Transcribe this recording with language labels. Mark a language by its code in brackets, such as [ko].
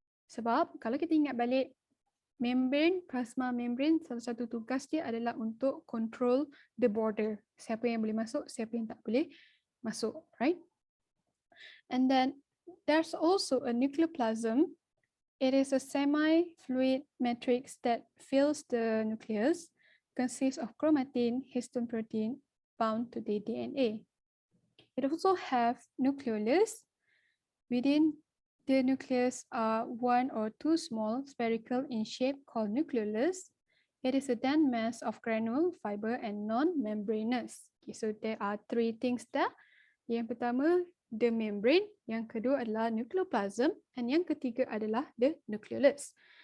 [ms] Sebab kalau kita ingat balik, membrane, plasma membrane, salah satu tugas dia adalah untuk [en] control the border. [ms] Siapa yang boleh masuk, siapa yang tak boleh masuk, right? [en] And then there's also a nucleoplasm. It is a semi-fluid matrix that fills the nucleus, consists of chromatin, histone protein, bound to the DNA. It also have nucleolus. Within the nucleus are one or two small spherical in shape called nucleolus. It is a dense mass of granule, fiber, and non-membranous. Okay, so there are three things there. [ms] Yang pertama, the membrane. Yang kedua adalah nucleoplasm. And yang ketiga adalah the nucleolus.